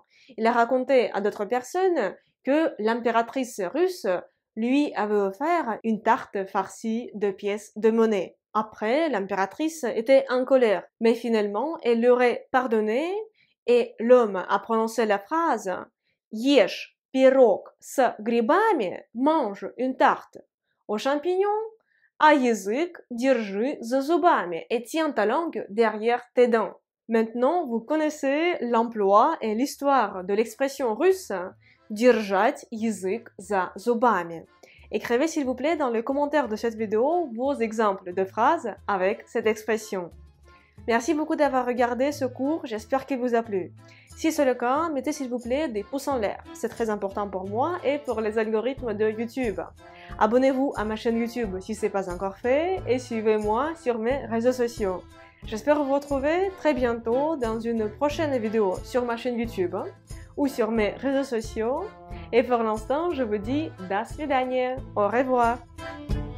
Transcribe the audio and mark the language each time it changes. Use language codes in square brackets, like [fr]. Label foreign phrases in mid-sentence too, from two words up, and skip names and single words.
[fr] Il a raconté à d'autres personnes que l'impératrice russe lui avait offert une tarte farcie de pièces de monnaie. Après, l'impératrice était en colère, mais finalement, elle l'aurait pardonné et l'homme a prononcé la phrase [ru] «Ешь пирог с грибами, [fr] mange une tarte aux champignons, [ru] а язык держи за зубами [fr] et tiens ta langue derrière tes dents». Maintenant, vous connaissez l'emploi et l'histoire de l'expression russe [ru] «держать язык за зубами». [fr] Écrivez s'il vous plaît dans les commentaires de cette vidéo vos exemples de phrases avec cette expression. Merci beaucoup d'avoir regardé ce cours, j'espère qu'il vous a plu. Si c'est le cas, mettez s'il vous plaît des pouces en l'air, c'est très important pour moi et pour les algorithmes de YouTube. Abonnez-vous à ma chaîne YouTube si ce n'est pas encore fait et suivez-moi sur mes réseaux sociaux. J'espère vous retrouver très bientôt dans une prochaine vidéo sur ma chaîne YouTube ou sur mes réseaux sociaux. Et pour l'instant, je vous dis [ru] до свидания, [fr] au revoir.